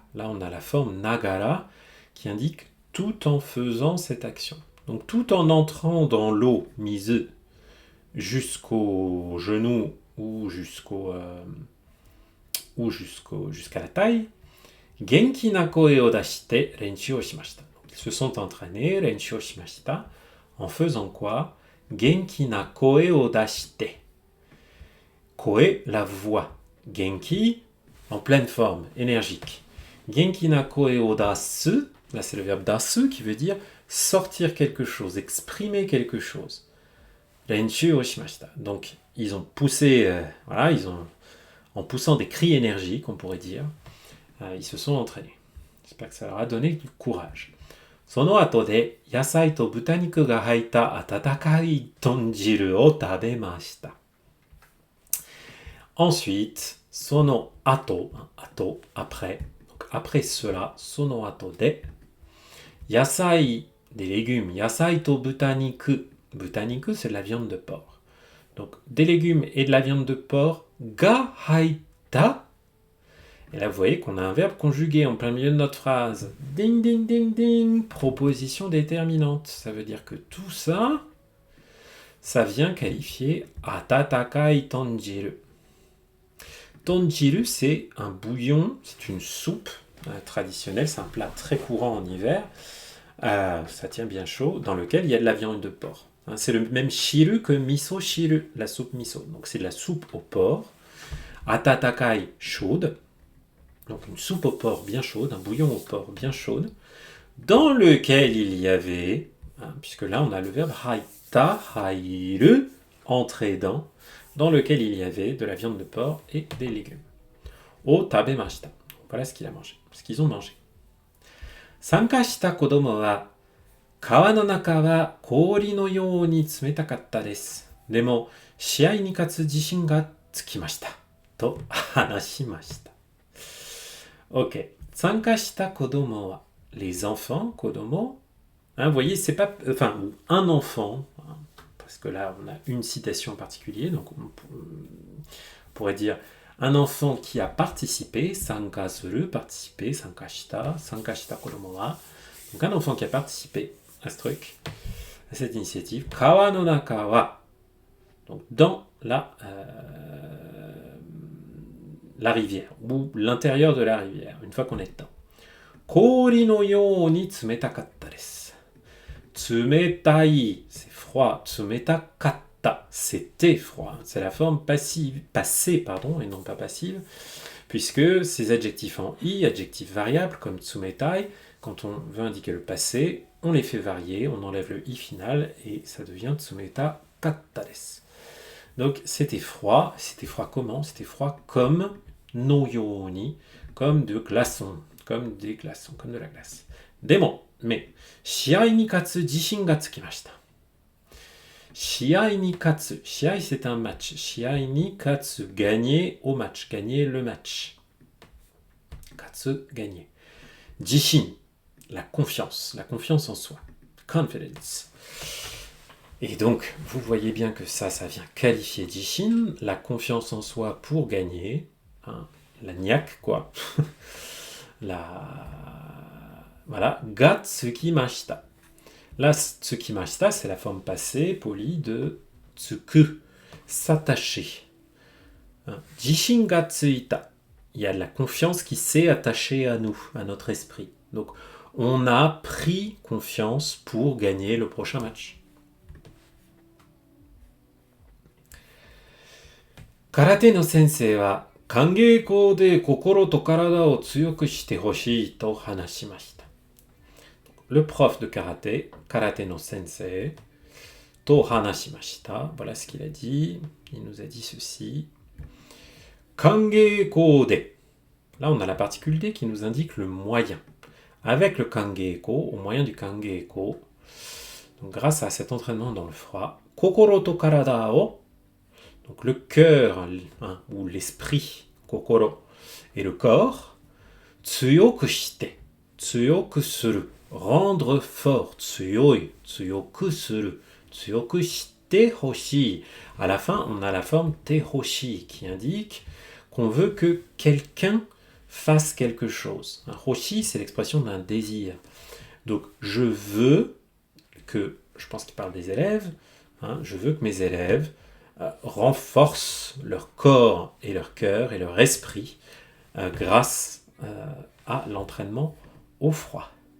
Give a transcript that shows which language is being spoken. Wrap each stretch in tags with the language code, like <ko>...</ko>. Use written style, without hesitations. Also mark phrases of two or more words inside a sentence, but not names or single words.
<fr>Là, on a la forme nagara qui indique tout en faisant cette action. Donc, tout en entrant dans l'eau, mizu, jusqu'au genou ou jusqu'à la taille,</fr> <ja>元気な声を出して練習をしました.</ja> <fr>Ils se sont entraînés,</fr> <ja>練習をしました,</ja> <fr>en faisant quoi?</fr> <ja>元気な声を出して.</ja> <fr>Koe, la voix. Genki, en pleine forme, énergique.</fr> <ja>元気な声を出す,</ja> <fr>là c'est le verbe dasu qui veut dire sortir quelque chose, exprimer quelque chose.</fr> <ja>練習をしました.</ja> <fr>Donc, ils ont poussé, en poussant des cris énergiques, on pourrait dire, ils se sont entraînés. J'espère que ça leur a donné du courage.</fr> <ja>その後で野菜と豚肉が入った温かい豚汁を食べました。Ensuite, その後,</ja> <fr>après, donc après cela,</fr> <ja>その後で野菜,</ja> <fr>des légumes,</fr> <ja>野菜と豚肉,豚肉</ja> <fr>c'est de la viande de porc. Donc des légumes et de la viande de porc,</fr> <ja>が入った.</ja> <fr>Et là, vous voyez qu'on a un verbe conjugué en plein milieu de notre phrase. Ding, ding, ding, ding. Proposition déterminante. Ça veut dire que tout ça, ça vient qualifier</fr> <ja>温かい豚汁.</ja> <fr>Tonjiru, c'est un bouillon, c'est une soupe traditionnelle, c'est un plat très courant en hiver. Ça tient bien chaud, dans lequel il y a de la viande de porc. C'est le même shiru que</fr> <ja>味噌汁,</ja> <fr>la soupe miso. Donc c'est de la soupe au porc. Atatakai, chaude. Donc une soupe au porc bien chaude, un bouillon au porc bien chaude, dans lequel il y avait, puisque là on a le verbe</fr> <ja>入った、入る,</ja> <fr>entrer dans lequel il y avait de la viande de porc et des légumes.</fr> <ja>を食べました.</ja> <fr>Voilà ce qu'il a mangé, ce qu'ils ont mangé.</fr> <ja>参加した子供は、川の中は氷のように冷たかったです. でも、試合に勝つ自信がつきました. と話しました. Ok. 参加した子供は.</ja> <fr>Les enfants, kodomo. Vous voyez, c'est pas. Enfin, un enfant. Parce que là, on a une citation en particulier. Donc, on pourrait dire un enfant qui a participé.</fr> <ja>参加する, participer. 参加した。参加した子供は.</ja> <fr>Donc, un enfant qui a participé à ce truc, à cette initiative.</fr> <ja>川の中は.</ja> <fr>Donc, dans la rivière, ou l'intérieur de la rivière, une fois qu'on est dedans.</fr> <ja>氷のように冷たかったです. Tsumetai,</ja> <fr>c'est froid. Tsumetakatta, c'était froid. C'est la forme passée, et non pas passive, puisque ces adjectifs en i, adjectifs variables, comme tsumetai, quand on veut indiquer le passé, on les fait varier, on enlève le i final, et ça devient</fr> <ja>冷たかったです.</ja> <fr>Donc c'était froid comment? C'était froid comme</fr> <ja>のように,</ja> <fr>comme de glaçons, comme des glaçons, comme de la glace.</fr> <ja>でも, mais 試合に勝つ自信がつきました. 試合に勝つ,</ja> <fr>shiai c'est un match,</fr> <ja>試合に勝つ,</ja> <fr>gagner au match, gagner le match. Katsu, gagner. Jishin, la confiance en soi. Confidence. Et donc, vous voyez bien que ça vient qualifier Jishin, la confiance en soi pour gagner, la niaque, quoi. Voilà,</fr> <ja>がつきました.</ja> <fr>Là, tsukimashita, c'est la forme passée, polie, de tsuku, s'attacher.</fr> <ja>自信がついた.</ja> <fr>Il y a de la confiance qui s'est attachée à nous, à notre esprit. Donc, on a pris confiance pour gagner le prochain match.</fr> <ja>空手の先生は寒稽古で心と体を強くしてほしいと話しました.</ja> <fr>Le prof de karaté</fr> <ja>の先生, と話しました,</ja> <fr>voilà ce qu'il a dit. Il nous a dit ceci.</fr> <ja>寒稽古で.</ja> <fr>Là, on a la particule D qui nous indique le moyen. Avec le kangeiko, au moyen du kangeiko, donc grâce à cet entraînement dans le froid,</fr> <ja>心と体を.</ja> <fr>Donc le cœur, ou l'esprit, kokoro, et le corps,</fr> <ja>強くして、強くする,</ja> <fr>rendre fort,</fr> <ja>強い、強くする、強くしてほしい.</ja> <fr>À la fin, on a la forme</fr> <ja>てほしい</ja> <fr>qui indique qu'on veut que quelqu'un fasse quelque chose. Un hoshii, c'est l'expression d'un désir. Donc je veux que, je pense qu'il parle des élèves, je veux que mes élèves renforcent leur corps et leur cœur et leur esprit grâce à l'entraînement au froid.</fr>